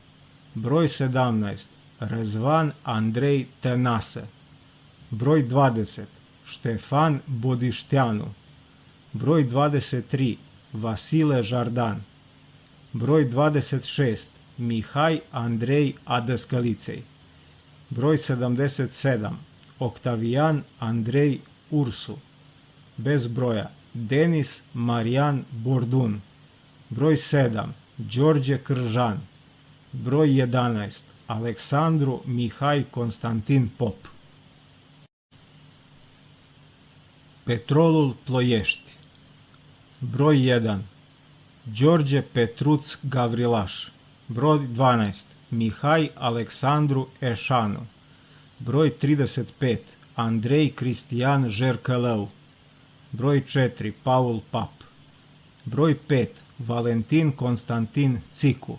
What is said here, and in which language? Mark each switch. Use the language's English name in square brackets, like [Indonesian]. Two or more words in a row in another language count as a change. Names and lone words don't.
[Serbian] broj 17 Răzvan Andrei Tănase, broj 20 Ștefan Bodișteanu, broj 23 Vasile Jardan, broj 26 Mihai Andrei Adăscăliței, broj 77 Octavian Andrei Ursu, bez broja Denis Marian Bordun, broj 7 George Cârjan, broj 11 Aleksandru Mihai Constantin Pop. Petrolul Ploiești, broj 1 George Petruț Gavrilaș, broj 12 Mihai Aleksandru Eșanu, broj 35 Andrei Cristian Jercălău, broj 4 Paul Pap, broj 5 Valentin Constantin Cicu,